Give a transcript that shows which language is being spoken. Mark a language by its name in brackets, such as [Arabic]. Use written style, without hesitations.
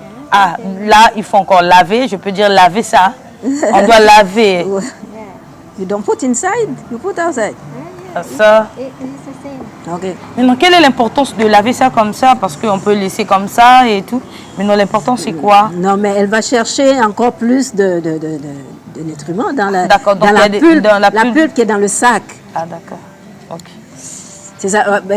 [French] Ah, là, il faut encore laver. Je peux dire laver ça. On doit laver. [English] You don't put inside, you put outside. [French] Ça. Ok. Maintenant, quelle est l'importance de laver ça comme ça? Parce qu'on peut laisser comme ça et tout. Mais non, l'important, c'est quoi? Non, mais elle va chercher encore plus de nutriments dans la, la pulpe qui est dans le sac. Ah, d'accord. Ok. C'est ça.